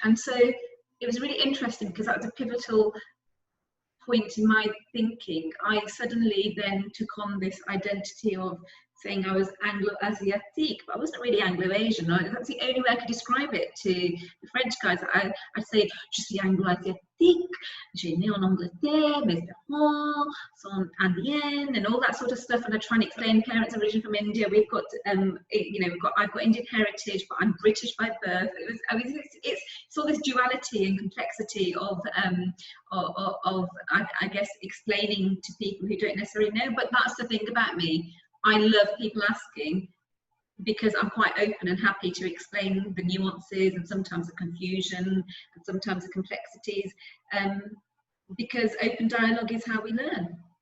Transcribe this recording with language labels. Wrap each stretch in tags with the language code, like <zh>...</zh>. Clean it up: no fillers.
<en>And so it was really interesting because that was a pivotal point in my thinking. I suddenly then took on this identity of saying I was Anglo-Asiatic, but I wasn't really Anglo-Asian. That's the only way I could describe it to the French guys. I'd say,</en> <fr>je suis Anglo-Asiatique, j'ai né en Angleterre, mes parents sont indiennes,</fr> <en>and all that sort of stuff. And I try and explain parents originally from India. We've got, I've got Indian heritage, but I'm British by birth. It's all this duality and complexity of I guess, explaining to people who don't necessarily know. But that's the thing about me. I love people asking because I'm quite open and happy to explain the nuances and sometimes the confusion and sometimes the complexities, because open dialogue is how we learn.</en>